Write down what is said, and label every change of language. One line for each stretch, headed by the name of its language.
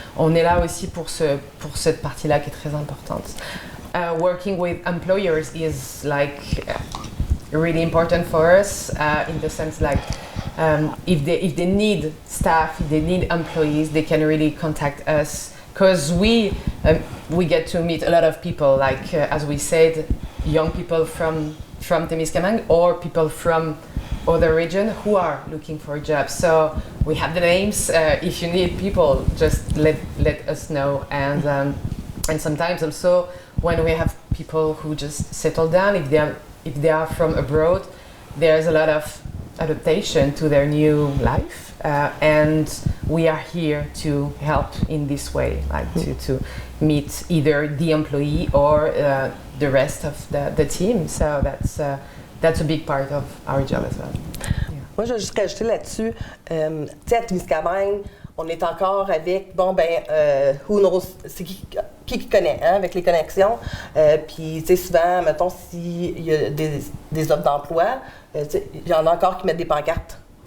French: On est là aussi pour cette partie-là qui est très importante.
English: Working with employers is like really important for us in the sense like if they need staff, if they need employees, they can really contact us, because we get to meet a lot of people, like as we said, young people from Témiscamingue or people from other region who are looking for a job. So we have the names. If you need people, just let us know. And sometimes also when we have people who just settle down, if they are from abroad, there's a lot of adaptation to their new life, and we are here to help in this way, like to meet either the employee or the rest of the team. So that's a big part of our job as well.
French: Moi, je vais juste rajouter là-dessus, tu sais, à Témiscamingue, on est encore avec,
English: who knows,
French: c'est qui connaît, hein, avec les connexions. Puis, tu sais, souvent, mettons, s'il y a des offres d'emploi, tu sais, il y en a encore qui mettent des pancartes.